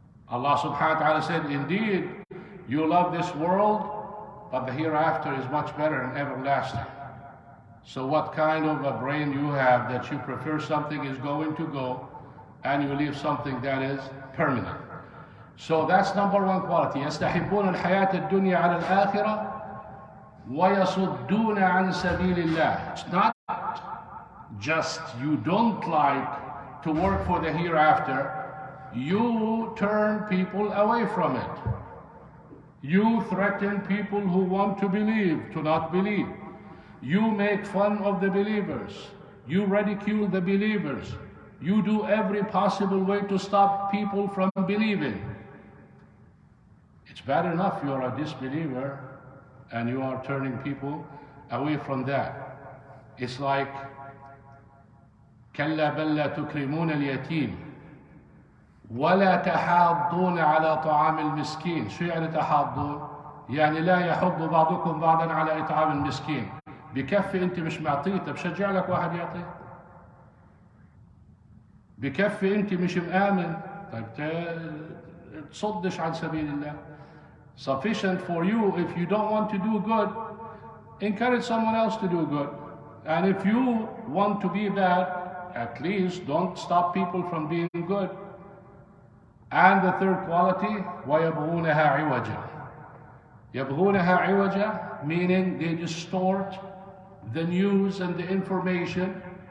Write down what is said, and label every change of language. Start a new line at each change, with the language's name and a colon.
English: Allah subhanahu wa ta'ala said, indeed, you love this world, but the hereafter is much better and everlasting. So what kind of a brain you have that you prefer something is going to go and you leave something that is permanent? So that's number one quality.
Arabic: يستحبون الحياة الدنيا على الآخرة ويصدون عن سبيل الله.
English: It's not just you don't like to work for the hereafter. You turn people away from it. You threaten people who want to believe to not believe. You make fun of the believers. You ridicule the believers. You do every possible way to stop people from believing. It's bad enough you're a disbeliever and you are turning people away from that. It's like
Arabic: كلا بل لا تكرمون اليتيم ولا تحاضون على طعام المسكين. شو يعني تحاضون؟ يعني لا يحض بعضكم بعضا على إطعام المسكين. بكفي انت مش معطيه، طب شجع لك واحد يعطي. بكفي انت مش مآمن، طيب تصدش عن سبيل الله.
English: Sufficient for you. If you don't want to do good, encourage someone else to do good. And if you want to be bad, at least don't stop people from being good. And the third quality,
Arabic: وَيَبْغُونَهَا عِوَجًا. يَبْغُونَهَا عِوَجًا,
English: meaning they distort the news and the information.